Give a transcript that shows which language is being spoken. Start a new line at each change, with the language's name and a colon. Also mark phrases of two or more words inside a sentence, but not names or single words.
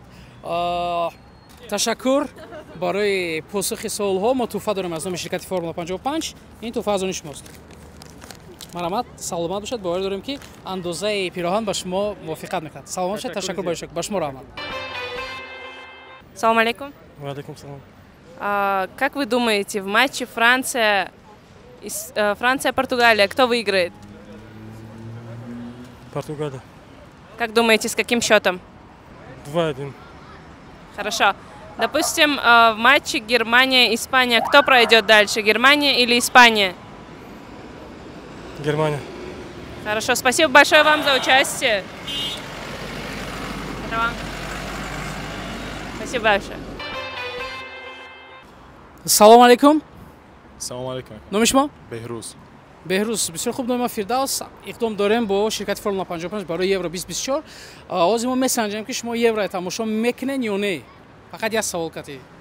Tajik: Ташаккур барои посухи суолҳо. Мо тӯҳфа дорем аз номи ширкати Формула 55. Ин тӯҳфа аз они шумост. марҳамат, саломат бошед. боварӣ дорем ки андозаи пироҳан ба шумо мувофиқат мекунад. саломат бошед. ташаккур ба шумо раҳмат. Салам алейкум. Валейкум салам.
Russian: Как вы думаете, в матче Франция-Португалия, кто выиграет? Португалия. Как думаете, с каким счетом? 2-1. Хорошо. Допустим, в матче Германия-Испания, кто пройдет дальше, Германия или Испания? Германия. Хорошо, спасибо большое вам за участие. Это вам. Спасибо большое.
Tajik: салом алейкум. Салам алейкум. номи шумо? Беҳрӯз. беҳрӯз. бисёр хуб. номи Фирдавс. иқдом дорем бо ширкати Формула 55 барои Евро 2024. ҳозир мо месанҷем ки шумо Евро тамошо мекунед ё не. фақат як савол кати.